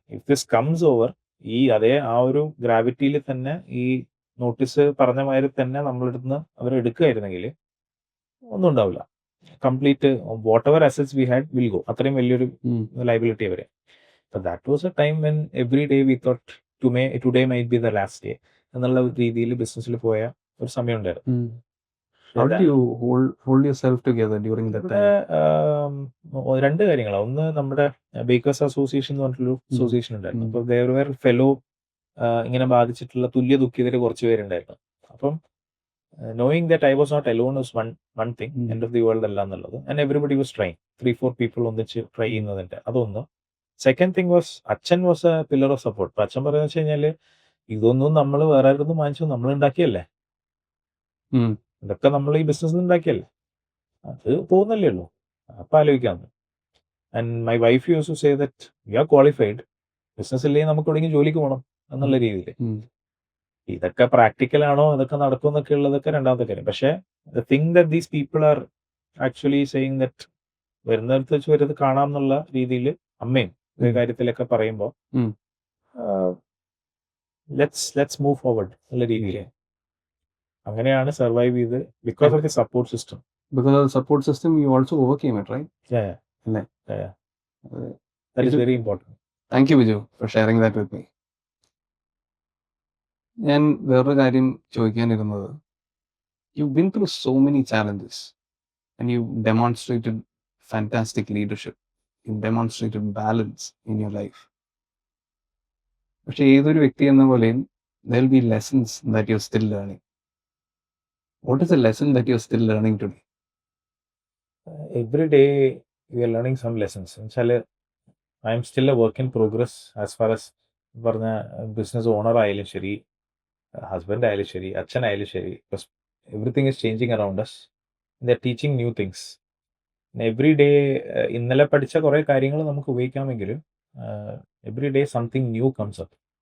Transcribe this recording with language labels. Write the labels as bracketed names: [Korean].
[English] if this comes over, [Malayalam] അതേ ആ ഒരു ഗ്രാവിറ്റിയിൽ തന്നെ ഈ നോട്ടീസ് പറഞ്ഞ മാതിരി തന്നെ നമ്മളെടുത്ത് അവരെടുക്കുകയായിരുന്നെങ്കിൽ ഒന്നും ഉണ്ടാവില്ല. [English] Complete whatever assets we had will go. [Malayalam] അത്രയും വലിയൊരു ലയബിലിറ്റി അവരെ. [English] that was a time when every day we thought today might be the last day [Malayalam] എന്നുള്ള രീതിയിൽ ബിസിനസ്സിൽ പോയ ഒരു സമയം ഉണ്ടായിരുന്നു. [English] How did you hold yourself together during that time? [Malayalam] രണ്ട് കാര്യങ്ങളാണ്. ഒന്ന്, നമ്മുടെ ബേക്കേഴ്സ് അസോസിയേഷൻ എന്ന് പറഞ്ഞിട്ടൊരു അസോസിയേഷൻ ഉണ്ടായിരുന്നു. അപ്പോൾ [English] there were fellow [Malayalam] ഇങ്ങനെ ബാധിച്ചിട്ടുള്ള തുല്യ ദുഃഖിതർ കുറച്ച് പേരുണ്ടായിരുന്നു. [English] അപ്പം knowing that I was not alone was one thing. End of the world [Malayalam] അല്ല എന്നുള്ളത്. [English] And everybody was trying. 3-4 people [Malayalam] ഒന്നിച്ച് ട്രൈ ചെയ്യുന്നതിൻ്റെ അതൊന്ന്. [English] Second thing was അച്ഛൻ was a pillar of support. [Malayalam] അപ്പം അച്ഛൻ പറയുന്നത് വെച്ച് കഴിഞ്ഞാൽ ഇതൊന്നും നമ്മൾ വേറെ ആരും വാങ്ങിച്ചു, നമ്മൾ ഉണ്ടാക്കിയല്ലേ, ഇതൊക്കെ നമ്മൾ ഈ ബിസിനസ് ഉണ്ടാക്കിയല്ലേ, അത് പോകുന്നല്ലേ ഉള്ളൂ, അപ്പം ആലോചിക്കാമെന്ന്. [English] and my wife use to say that we are qualified, [Malayalam] business ഇല്ലെങ്കിൽ നമുക്ക് എവിടെയെങ്കിലും ജോലിക്ക് പോകണം എന്നുള്ള രീതിയിൽ. ഇതൊക്കെ പ്രാക്ടിക്കൽ ആണോ, ഇതൊക്കെ നടക്കും എന്നൊക്കെ ഉള്ളതൊക്കെ രണ്ടാമത്തെ കാര്യം. പക്ഷേ [English] the thing that these people are actually saying that [Malayalam] വരുന്നിടത്ത് വെച്ച് വരുന്നത് കാണാം എന്നുള്ള രീതിയിൽ അമ്മയും ഈ കാര്യത്തിലൊക്കെ പറയുമ്പോൾ [English] let's move forward [Malayalam] എന്നുള്ള രീതിയിൽ. അങ്ങനെയാണ് സർവൈവ് ചെയ്ത് [English] Because of the support system. Because of the support system, you also overcame it, right? [Malayalam] അല്ലേ? [English] That is very important. Thank you Biju for sharing that with me. [Malayalam] ഞാൻ വേറൊരു കാര്യം ചോദിക്കാനിരുന്നത്, [English] you've been through so many challenges and you've demonstrated fantastic leadership. You've demonstrated balance in your life. [Malayalam] പക്ഷെ ഏതൊരു വ്യക്തി എന്ന പോലെയും [English] there will be lessons that you're still learning. What is the lesson that you're still learning today? Every day we are learning some lessons. എന്നുവെച്ചാൽ I am still a work in progress as far as [Malayalam] പറഞ്ഞ business owner ആയാലും ശരി, husband ആയാലും ശരി, അച്ഛനായാലും ശരി. [English] Because everything is changing around us. They are teaching new things. Every day [Malayalam] ഇന്നലെ പഠിച്ച കുറേ കാര്യങ്ങൾ നമുക്ക് ഉപയോഗിക്കാമെങ്കിലും [English] Every day something new comes up.